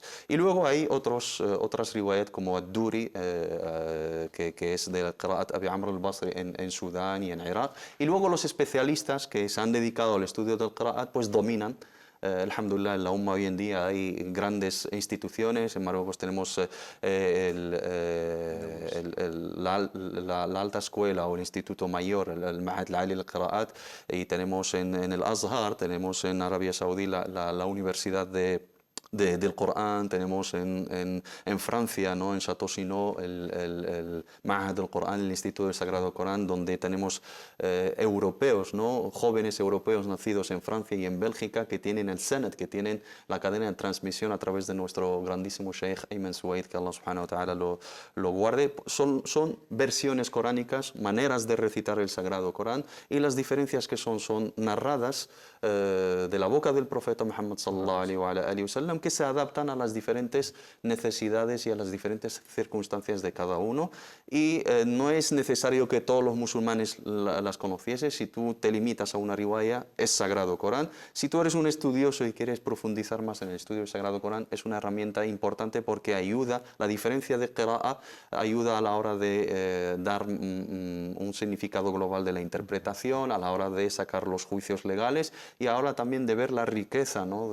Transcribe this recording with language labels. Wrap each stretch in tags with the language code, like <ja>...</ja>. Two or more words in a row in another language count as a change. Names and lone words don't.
<es>Y luego hay otras riwayat como Ad-Duri, que es de Qira'at Abi Amr al-Basri en Sudán y en Irak. Y luego los especialistas que se han dedicado al estudio del Qira'at pues dominan. Alhamdulillah, en la Umma hoy en día hay grandes instituciones. En Marruecos tenemos la alta escuela o el instituto mayor, el Ma'had al-Ali al-Qira'at, y tenemos en el Azhar, tenemos en Arabia Saudí la Universidad del Corán, tenemos en Francia, ¿no? En Château-Chinon, el Ma'had del Corán, el Instituto del Sagrado Corán, donde tenemos europeos, ¿no? Jóvenes europeos nacidos en Francia y en Bélgica, que tienen el Sanad, que tienen la cadena de transmisión a través de nuestro grandísimo Sheikh Ayman Suwaid, que</es> <ar>الله سبحانه وتعالى</ar> <es>lo guarde. Son versiones coránicas, maneras de recitar el Sagrado Corán, y las diferencias que son narradas de la boca del profeta Muhammad</es> <ar>صلى الله عليه وسلم,</ar> <es>que se adaptan a las diferentes necesidades y a las diferentes circunstancias de cada uno, y no es necesario que todos los musulmanes las conociesen. Si tú te limitas a una riwaya, es Sagrado Corán. Si tú eres un estudioso y quieres profundizar más en el estudio del Sagrado Corán, es una herramienta importante porque ayuda, la diferencia de qira'a ayuda a la hora de dar un significado global de la interpretación, a la hora de sacar los juicios legales, y ahora también de ver la riqueza, ¿no?</es>